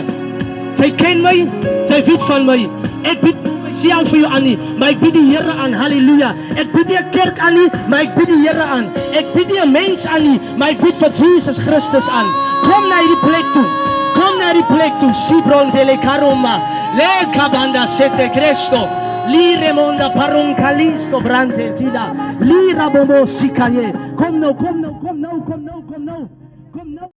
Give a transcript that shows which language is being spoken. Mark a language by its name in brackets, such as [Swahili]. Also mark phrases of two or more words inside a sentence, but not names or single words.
[Afrikaans] Sy ken my, sy weet van my. Ek bid myself vir jou aan nie, maar ek bid die Here aan, halleluja. Ek bid nie 'n kerk aan nie, maar ek bid die Here aan. Ek bid nie 'n mens aan nie, maar ek bid vir Jesus Christus aan. Kom na hierdie plek toe. Shibron dele karoma. Le kabanda sete Cristo. Li remonda parun kalisto brante tida. Li rabomo sikaye. Kom nou.